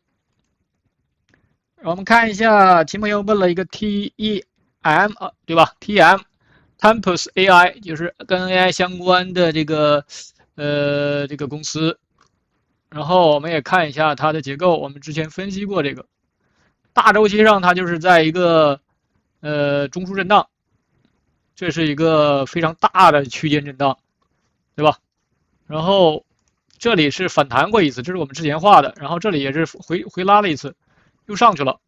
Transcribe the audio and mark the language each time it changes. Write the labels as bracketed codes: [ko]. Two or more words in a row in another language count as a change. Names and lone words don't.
[zh] 我们看一下，秦朋友问了一个 TEM 对吧 ？TEM Tempus AI 就是跟 AI 相關的這個公司。然後我們也看一下它的結構，我們之前分析過這個大週期上，它就是在一個中樞震盪，這是一個非常大的區間震盪，對吧？然後這裡是反彈過一次，這是我們之前畫的，然後這裡也是回拉了一次，又上去了。